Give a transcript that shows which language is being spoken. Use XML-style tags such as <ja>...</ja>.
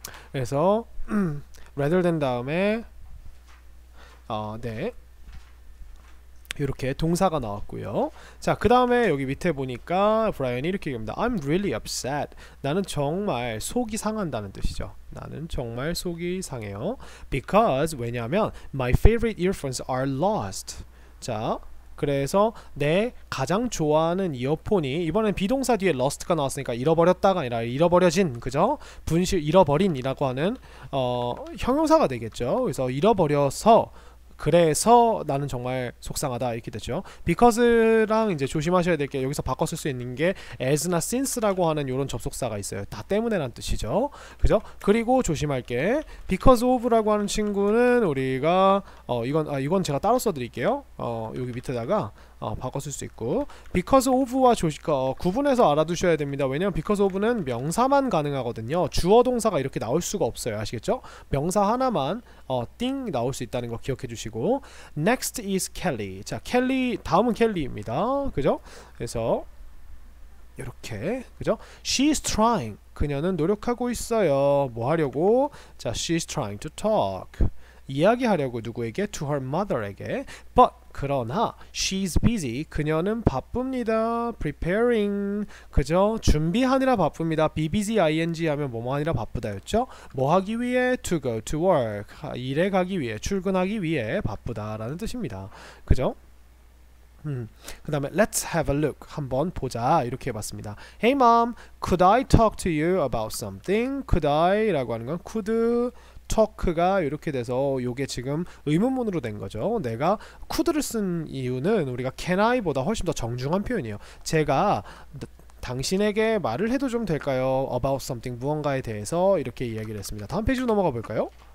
<ko>그래서 rather than 다음에 네. 이렇게 동사가 나왔고요. 자, 그 다음에 여기 밑에 보니까 브라이언이 이렇게 얘기합니다.</ko> <en>I'm really upset.</en> <ko>나는 정말 속이 상한다는 뜻이죠. 나는 정말 속이 상해요.</ko> <en>Because</en> <ko>왜냐하면</ko> <en>my favorite earphones are lost.</en> <ko>자, 그래서 내 가장 좋아하는 이어폰이 이번엔 비동사 뒤에 lost가 나왔으니까 잃어버렸다가 아니라 잃어버려진, 그죠? 잃어버린이라고 하는 형용사가 되겠죠. 그래서 잃어버려서 그래서 나는 정말 속상하다 이렇게 됐죠. because랑 이제 조심하셔야 될 게 여기서 바꿔 쓸 수 있는 게 as나 since라고 하는 이런 접속사가 있어요. 다 때문에란 뜻이죠. 그죠? 그리고 조심할 게 because of라고 하는 친구는 우리가 이건 제가 따로 써드릴게요. 여기 밑에다가 바꿔 쓸 수 있고 because of와 구분해서 알아두셔야 됩니다. 왜냐면 because of는 명사만 가능하거든요. 주어 동사가 이렇게 나올 수가 없어요. 아시겠죠? 명사 하나만 띵 나올 수 있다는 거 기억해 주시고</ko> <en>next is Kelly.</en> <ko>자, 켈리 다음은 켈리입니다. 그죠? 그래서 이렇게 그죠?</ko> <en>She's trying.</en> <ko>그녀는 노력하고 있어요. 뭐 하려고? 자,</ko> <en>she's trying to talk.</en> <ko>이야기하려고 누구에게?</ko> <en>To her mother에게. But</en> <ko>그러나</ko> <en>she's busy.</en> <ko>그녀는 바쁩니다. Preparing. 그죠? 준비하느라 바쁩니다. be busy ing 하면 뭐뭐 하느라 바쁘다였죠? 뭐 하기 위해?</ko> <en>To go to work.</en> <ko>일에 가기 위해, 출근하기 위해 바쁘다라는 뜻입니다. 그죠? 그 다음에</ko> <en>let's have a look.</en> <ko>한번 보자. 이렇게 해봤습니다.</ko> <en>Hey mom, could I talk to you about something?</en> <ko>Could I 라고 하는 건 could talk가 이렇게 돼서 요게 지금 의문문으로 된 거죠. 내가 could를 쓴 이유는 우리가 can I보다 훨씬 더 정중한 표현이에요. 제가 당신에게 말을 해도 좀 될까요? about something 무언가에 대해서 이렇게 이야기를 했습니다. 다음 페이지로 넘어가 볼까요?</ko>